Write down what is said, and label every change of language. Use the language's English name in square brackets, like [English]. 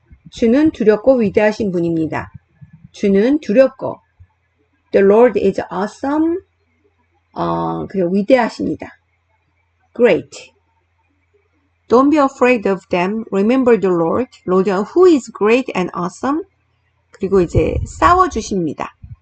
[Korean] 주는 두렵고 위대하신 분입니다. 주는 두렵고 [English] The Lord is awesome. [Korean] 그리고 위대하십니다. [English] Great. Don't be afraid of them. Remember the Lord. Lord who is great and awesome. [Korean] 그리고 이제 싸워주십니다.